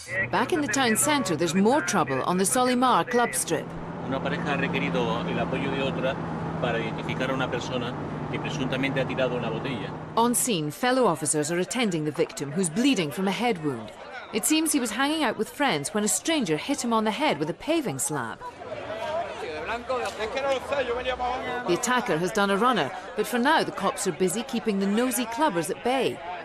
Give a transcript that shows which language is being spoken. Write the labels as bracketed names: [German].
[English] Back in the town centre, there's more trouble on the Solimar club strip. [Spanish] Una pareja ha requerido el apoyo de otra para identificar a una persona que presuntamente ha tirado una botella. [English] On scene, fellow officers are attending the victim, who's bleeding from a head wound. It seems he was hanging out with friends when a stranger hit him on the head with a paving slab. The attacker has done a runner, but for now the cops are busy keeping the nosy clubbers at bay.